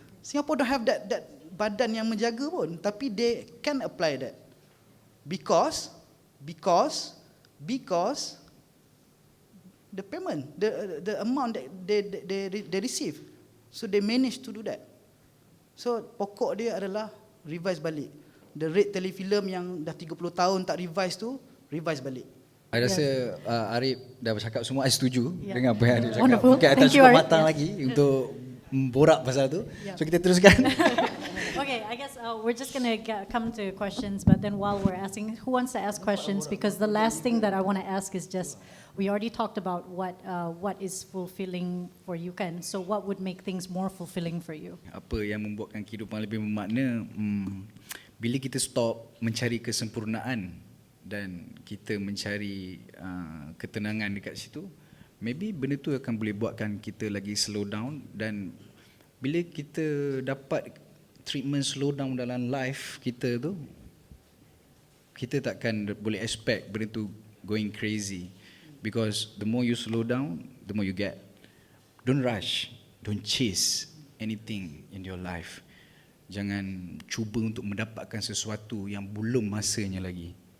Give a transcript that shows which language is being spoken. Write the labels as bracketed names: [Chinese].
[English] Singapore don't have that [Malay] badan yang menjaga pun, tapi [English] they can apply that. Because the payment, the amount that they receive. So they manage to do that. [Malay] So pokok dia adalah revise balik. The rate telefilm yang dah 30 tahun tak revise tu, revise balik. Saya rasa Ariff dah bercakap semua, saya setuju dengan apa yang Ariff cakap. [English] Wonderful. [Malay] Mungkin akan [English] Thank you, [Malay] cukup [English] Ariff. [Malay] matang lagi untuk borak pasal tu. So kita teruskan. [English] Okay, I guess we're just going to come to questions, but then while we're asking, who wants to ask questions? Because the last thing that I want to ask is just, we already talked about what is fulfilling for you kan. So what would make things more fulfilling for you? [Malay] Apa yang membuatkan kehidupan lebih bermakna? Bila kita stop mencari kesempurnaan dan kita mencari ketenangan dekat situ, maybe benda tu akan boleh buatkan kita lagi slow down. Dan bila kita dapat treatment slow down dalam life kita tu, kita takkan boleh expect benda tu [English] going crazy. Because the more you slow down, the more you get. Don't rush, don't chase anything in your life. [Malay] Jangan cuba untuk mendapatkan sesuatu yang belum masanya lagi.